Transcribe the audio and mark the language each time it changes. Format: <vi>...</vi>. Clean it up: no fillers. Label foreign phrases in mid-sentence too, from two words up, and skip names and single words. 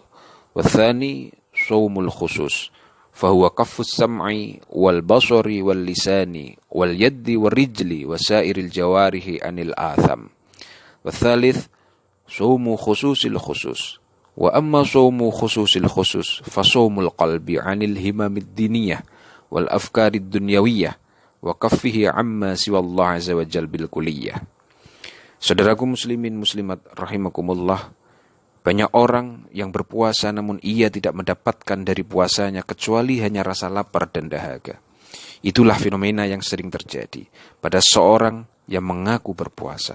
<ar>والثاني صوم الخصوص فهو كف السمع والبصر واللسان واليد والرجل وسائر الجوارح عن الآثام. والثالث صوم خصوص الخصوص. وأما صوم خصوص الخصوص فصوم القلب عن الهمم الدينية والأفكار الدنيوية وكفه عما سوى الله عز وجل بالكلية.</ar> <id>Saudaraku muslimin muslimat rahimakumullah, banyak orang yang berpuasa namun ia tidak mendapatkan dari puasanya kecuali hanya rasa lapar dan dahaga. Itulah fenomena yang sering terjadi pada seorang yang mengaku berpuasa.</id>